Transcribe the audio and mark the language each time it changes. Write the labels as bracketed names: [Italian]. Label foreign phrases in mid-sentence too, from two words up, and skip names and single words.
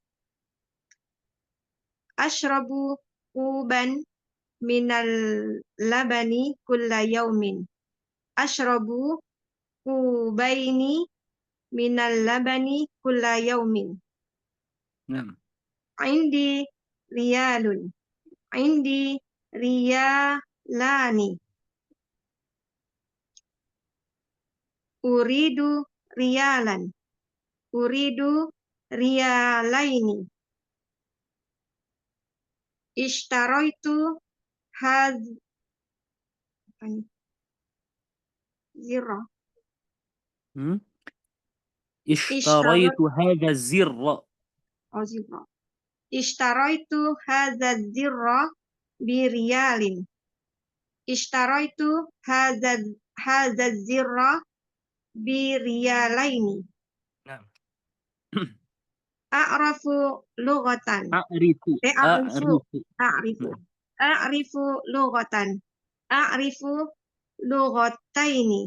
[Arabic] أشربُ كوبًا من اللبنِ كلَّ يومٍ. أشربُ كوبين من اللبنِ كلَّ يومٍ. Nah. عندي ريالٌ. عندي ريالانِ. أريدُ ريالًا. أريدُ ريالين. اشتريتُ ذرة. اشتريتُ هذه ذرة. Oh, zirra. اشتريتُ هذه ذرة بريالٍ. اشتريتُ هذه ذرة بريالين. Nah. أعرفُ لغةً. A'rifu lughatan. أعرفُ لغتين.